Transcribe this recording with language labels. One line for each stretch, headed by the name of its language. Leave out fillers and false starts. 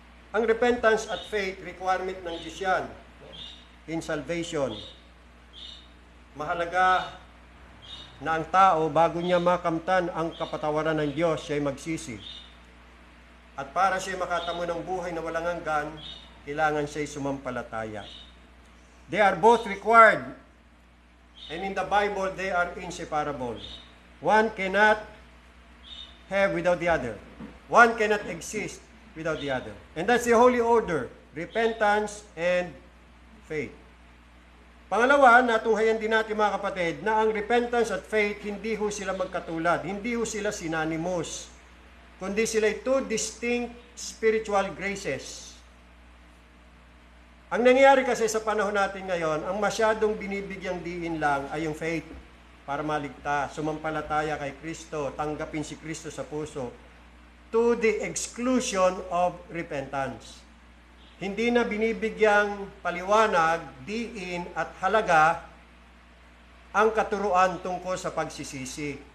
Filipino: Ang repentance at faith, requirement ng Diyos yan in salvation. Mahalaga na ang tao, bago niya makamtan ang kapatawaran ng Diyos, siya ay magsisi. At para siya makatamo ng buhay na walang hanggan, kailangan siya sumampalataya.
English: They are both required. And in the Bible, they are inseparable. One cannot have without the other. One cannot exist without the other. And that's the holy order, repentance and faith.
Filipino: Pangalawa, natunghayan din natin mga kapatid, na ang repentance at faith, hindi ho sila magkatulad. Hindi ho sila synonymous. Kundi sila
English: two distinct spiritual graces.
Filipino: Ang nangyayari kasi sa panahon natin ngayon, ang masyadong binibigyang diin lang ay yung faith para maligtas, sumampalataya kay Kristo, tanggapin si Kristo sa puso,
English: to the exclusion of repentance.
Filipino: Hindi na binibigyang paliwanag, diin at halaga ang katuruan tungkol sa pagsisisi.